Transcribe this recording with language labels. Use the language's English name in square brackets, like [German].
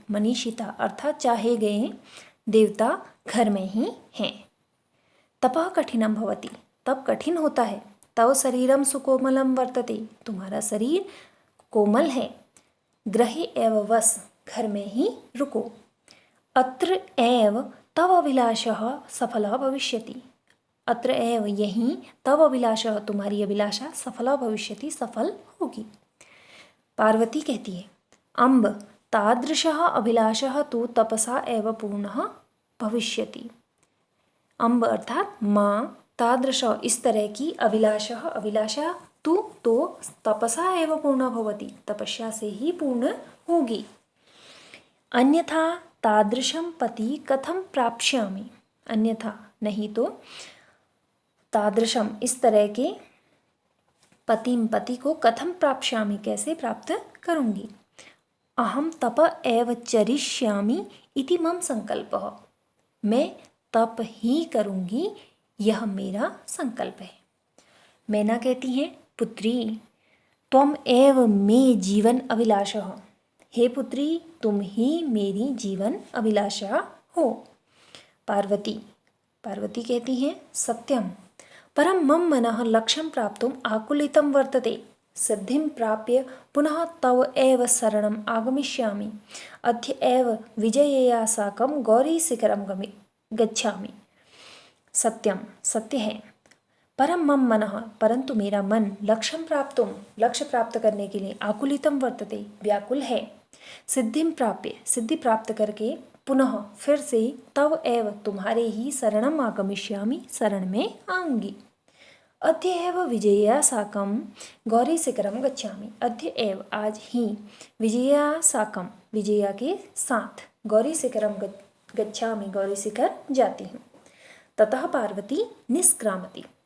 [Hindi] मनीषिता अर्थात चाहे गए देवता घर में ही हैं। [Sanskrit] तपः कठिनम भवति। [Hindi] तब कठिन होता है। [Sanskrit] तव शरीरम सुकोमलम वर्तते। [Hindi] तुम्हारा शरीर कोमल है। [Sanskrit] ग्रहे एव वस, [Hindi] घर में ही रुको। [Sanskrit] अत्र एव तव अभिलाषः सफलः भविष्यति। [Hindi] अत्र एव यहीं तव अभिलाषः तुम्हारी अभिलाषा सफला भविष्यति, सफल होगी। पार्वती कहती है, [Sanskrit] अम्ब तादृशः अभिलाषः तु तपसा एव पूर्णः भविष्यति। [Hindi] अम्ब अर्थात माँ, तादृश इस तरह की अभिलाषा तु तो तपसा एव पूर्ण भवति, तपस्या से ही पूर्ण होगी। [Sanskrit] अन्यथा तादृशम पति कथम प्राप्स्यामि। [Hindi] अन्यथा नहीं तो तादृशम इस तरह के पति को कथम प्राप्स्यामि कैसे प्राप्त करूंगी। [Sanskrit] अहम तप एव चरिष्यामि इति मम संकल्पः। [Hindi] मैं तप ही करूंगी, यह मेरा संकल्प है। मैना कहती हैं, [Sanskrit] पुत्री त्वम एव मे जीवन अभिलाषः। [Hindi] हे पुत्री, तुम ही मेरी जीवन अभिलाषा हो। पार्वती कहती हैं, [Sanskrit] सत्यम परम मम मनः लक्ष्यं प्राप्तुम आकुलितं वर्तते। सिद्धिं प्राप्य पुनः तव एव शरणम् आगमिष्यामि। अद्य एव विजयया साकं गौरीशिखरं गच्छामि। [Hindi] सत्यम सत्य है। परम मम मनः परंतु मेरा मन लक्ष्य प्राप्त करने के लिए आकुलितम वर्तते व्याकुल है। सिद्धिं प्राप्य सिद्धि प्राप्त करके पुनः फिर से तव एव तुम्हारे ही शरणम आगमिष्यामि शरण में आऊंगी। [Sanskrit] अद्य एव विजया साकम गौरी शिखरम गच्छामि। [Hindi] अद्य एव आज ही विजया साकम विजया के साथ गौरी शिखरम गच्छामि गौरी शिखर जाती हूँ। [Sanskrit] ततः पार्वती निष्क्रामति।